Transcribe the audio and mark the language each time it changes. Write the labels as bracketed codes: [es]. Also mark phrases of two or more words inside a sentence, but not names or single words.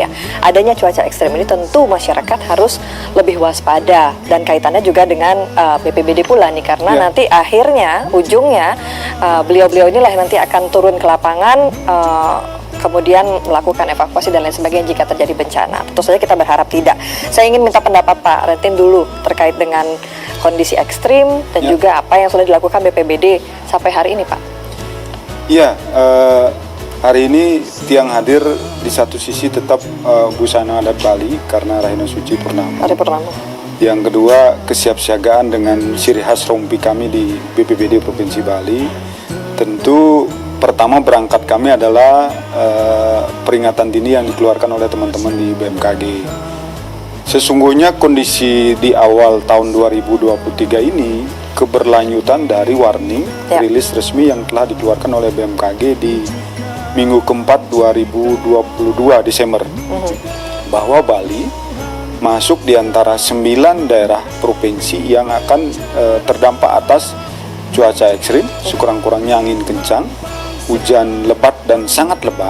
[id] Adanya cuaca ekstrim ini tentu masyarakat harus lebih waspada, dan kaitannya juga dengan BPBD pula nih, karena nanti akhirnya ujungnya beliau-beliau inilah yang nanti akan turun ke lapangan, kemudian melakukan evakuasi dan lain sebagainya jika terjadi bencana. Tentu saja kita berharap tidak. Saya ingin minta pendapat Pak Retin dulu terkait dengan kondisi ekstrim dan juga apa yang sudah dilakukan BPBD sampai hari ini Pak. Iya, hari ini Tiang hadir di satu sisi tetap busana adat Bali karena [ban] Rahina Suci Purnama. [id] Hari Purnama. Yang kedua, kesiapsiagaan dengan ciri khas rompi kami di BPBD Provinsi Bali. Tentu pertama berangkat kami adalah peringatan dini yang dikeluarkan oleh teman-teman di BMKG. Sesungguhnya kondisi di awal tahun 2023 ini keberlanjutan dari warning rilis resmi yang telah dikeluarkan oleh BMKG di minggu keempat 2022 Desember bahwa Bali masuk di antara 9 daerah provinsi yang akan terdampak atas cuaca ekstrim, sekurang-kurangnya angin kencang, hujan lebat dan sangat lebat.